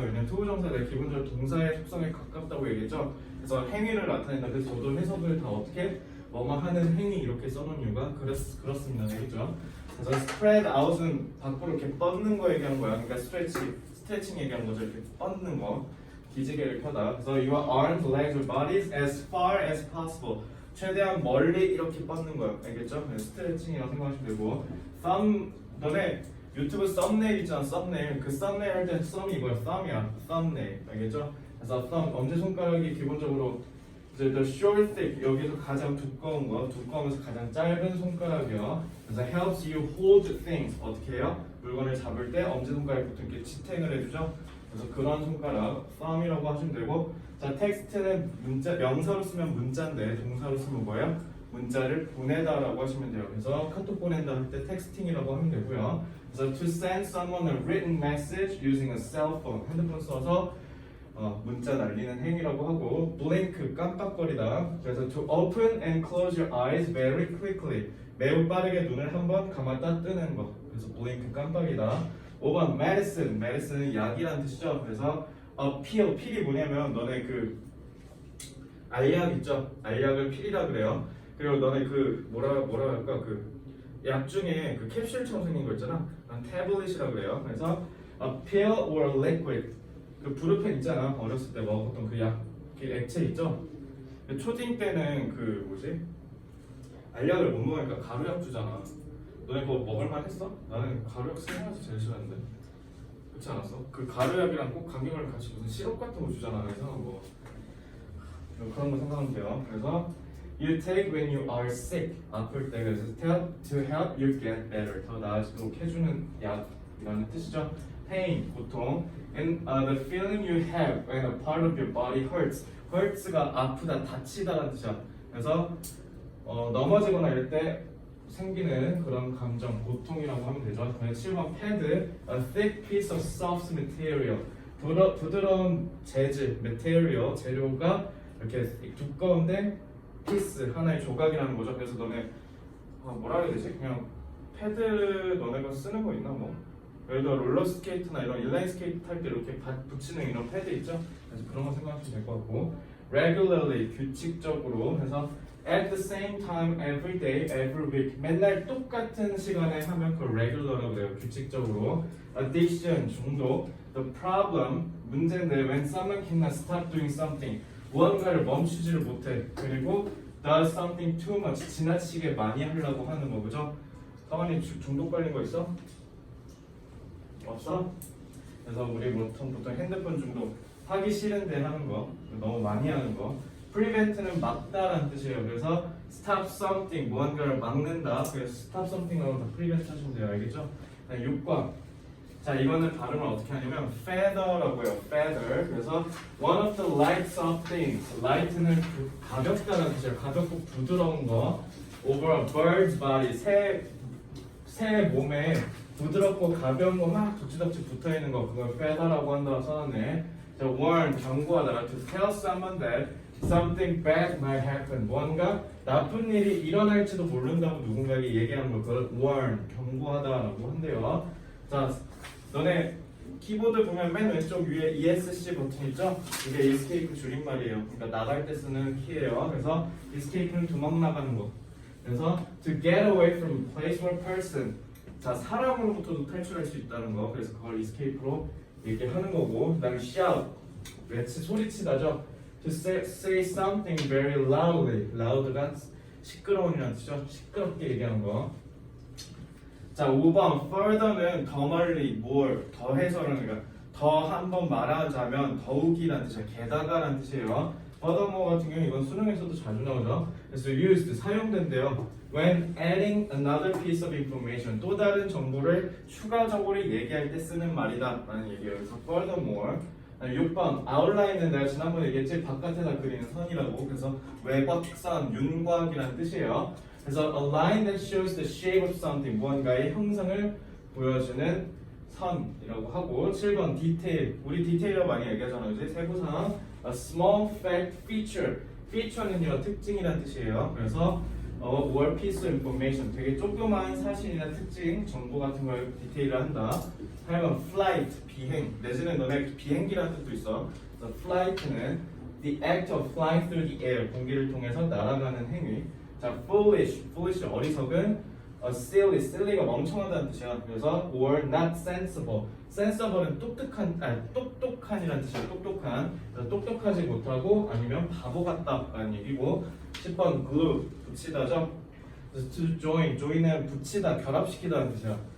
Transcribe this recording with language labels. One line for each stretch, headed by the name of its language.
Korean: 왜냐면 투부정사가 기본적으로 동사의 속성에 가깝다고 얘기했죠. 그래서 행위를 나타낸다. 그래서 저도 해석을 다 어떻게 뭐뭐 하는 행위 이렇게 써놓은 이유가 그렇습니다. 알겠죠? 그래서 spread out은 밖으로 이렇게 뻗는 거 얘기하는 거야. 그러니까 스트레칭 얘기하는 거죠. 이렇게 뻗는 거. 기지개를 펴다.
English: 그래서 your arms, legs, or bodies as far as possible.
Korean: 최대한 멀리 이렇게 뻗는 거예요. 알겠죠? 스트레칭이라고 생각하시면 되고 너네 유튜브 썸네일 있잖아. 썸네일. 그 썸네일 할 때 썸이 이거야. thumb이야. thumbnail. 알겠죠? 그래서 thumb, 엄지손가락이 기본적으로
English: the short, thick
Korean: 여기서 가장 두꺼운 거, 두꺼우면서 가장 짧은 손가락이요.
English: 그래서 helps you hold things.
Korean: 어떻게 해요? 물건을 잡을 때 엄지손가락부터 이렇게 지탱을 해주죠. 그래서 그런 손가락, thumb이라고 하시면 되고 자, 텍스트는 명사로 쓰면 문자인데 동사로 쓰면 뭐예요? 문자를 보내다라고 하시면 돼요. 그래서 카톡 보낸다 할 때 텍스팅이라고 하면 되고요.
English: 그래서 to send someone a written message using a cell phone
Korean: 핸드폰 써서 문자 날리는 행위라고 하고 blink 깜빡거리다.
English: 그래서 to open and close your eyes very quickly
Korean: 매우 빠르게 눈을 한번 감았다 뜨는 거. 그래서 blink 깜빡이다. 5번 medicine은 약이라는 뜻이죠. 그래서 필이 뭐냐면 너네 그 알약 있죠. 알약을 필이라 그래요. 그리고 너네 그 뭐라 할까 그 약 중에 그 캡슐처럼 생긴 거 있잖아. 태블릿이라 그래요. 그래서
English: a pill or liquid
Korean: 그 브루펜 있잖아. 어렸을 때 먹었던 그 약, 그 액체 있죠. 초딩 때는 그 뭐지? 알약을 못 먹으니까 가루약 주잖아. 너네 그거 먹을만 했어? 나는 가루약 생각해서 제일 싫었는데. 그렇지 않았어? 그 가루약이랑 꼭 간격을 같이 무슨 시럽 같은 거 주잖아. 그래서 뭐 그런 거 생각하면 돼요.
English: 그래서 you take when you are sick
Korean: 아플 때 그래서
English: to help you get better
Korean: 더 나아지도록 해주는 약이라는 뜻이죠.
English: pain 고통 and the feeling you have when a part of your body hurts가
Korean: 아프다 다치다라는 뜻이야. 그래서 넘어지거나 이럴 때 생기는 그런 감정 고통이라고 하면 되죠. 7번
English: pad a thick piece of soft material
Korean: 부드러운 재질 material 재료가 이렇게 두꺼운데 피스 하나의 조각이라는 거죠. 그래서 너네 뭐라 해야 되지? 그냥 패드 너네가 쓰는 거 있나 뭐? 예를 들어 롤러스케이트나 이런 인라인 스케이트 탈 때 이렇게 붙이는 이런 패드 있죠? 그래서 그런 거 생각하시면 될 것 같고 regularly 규칙적으로 해서
English: at the same time every day, every week.
Korean: 맨날 똑같은 시간에 하면 그걸 regular라고 그래요. 규칙적으로. addiction, 중독.
English: The problem,
Korean: 문제인데
English: when someone cannot stop doing something.
Korean: 무언가를 멈추지를 못해.
English: 그리고 does something too much.
Korean: 지나치게 많이 하려고 하는 거, 그죠? 가만히 중독 걸린 거 있어? 없어? 그래서 우리 보통 핸드폰 중독 하기 싫은데 하는 거, 너무 많이 하는 거. prevent는 막다라는 뜻이에요. 그래서
English: stop something,
Korean: 무언가를 막는다. 그래서
English: stop something
Korean: 하고 다 prevent 하시면 돼요. 알겠죠? 6번. 자, 이거는 발음을 어떻게 하냐면 feather라고 해요.
English: feather. 그래서 one of the lights of things.
Korean: light는 가볍다는 뜻이에요. 가볍고 부드러운 거.
English: over a bird's body.
Korean: 새 몸에 부드럽고 가벼운 거 막 덕지덕지 붙어 있는 거. 그걸 feather라고 한다고 써놨네. 자, warn, 경고하다.
English: to tell someone that something bad might happen.
Korean: 뭔가 나쁜 일이 일어날지도 모른다고 누군가에게 얘기하는 걸 그걸 warn, 경고하다라고 한대요. 자, 너네 키보드 보면 맨 왼쪽 위에 ESC 버튼 있죠? 이게 escape 줄임말이에요. 그러니까 나갈 때 쓰는 키예요. 그래서 escape는 도망 나가는 거.
English: 그래서 to get away from a place or person.
Korean: 자, 사람으로부터도 탈출할 수 있다는 거. 그래서 그걸 escape로 얘기하는 거고. 그다음에 shout, 소리치다죠.
English: To say something very loudly.
Korean: loud가 시끄러운이라는 뜻이죠. 시끄럽게 얘기하는 거. 자, 5번 further는 더 멀리, more, 더해서라는 거야. 더 한 번 말하자면 더욱이라는 뜻이야. 게다가라는 뜻이에요. furthermore 같은 경우 이건 수능에서도 자주 나오죠. 그래서 used, 사용된대요.
English: When adding another piece of information,
Korean: 또 다른 정보를 추가적으로 얘기할 때 쓰는 말이다 라는 얘기예요. 그래서 furthermore. 6번 outline은 내가 지난번에 얘기했지, 바깥에다 그리는 선이라고. 그래서 외곽선, 윤곽이라는 뜻이에요.
English: 그래서 a line that shows the shape of something,
Korean: 무언가의 형상을 보여주는 선이라고 하고. 7번 detail, 우리 디테일러 많이 얘기하잖아요, 그지? 세부상.
English: a small fact feature, feature는요
Korean: 특징이라는 뜻이에요. 그래서
English: or piece of information,
Korean: 되게 조그마한 사실이나 특징, 정보 같은 걸 디테일을 한다. 8번 flight, 비행, 내지는 너네 비행기라는 뜻도 있어.
English: 그래서 flight는 the act of flying through the air,
Korean: 공기를 통해서 날아가는 행위. 자, foolish, foolish 어리석은, silly, silly가 멍청하다는 뜻이야. 그래서
English: or not sensible,
Korean: sensible은 똑똑한이라는 뜻이야. 똑똑한, 똑똑하지 못하고 아니면 바보 같다라는 얘기고. 10번 glue, 붙이다죠.
English: to join
Korean: 은 붙이다, 결합시키다는 뜻이야.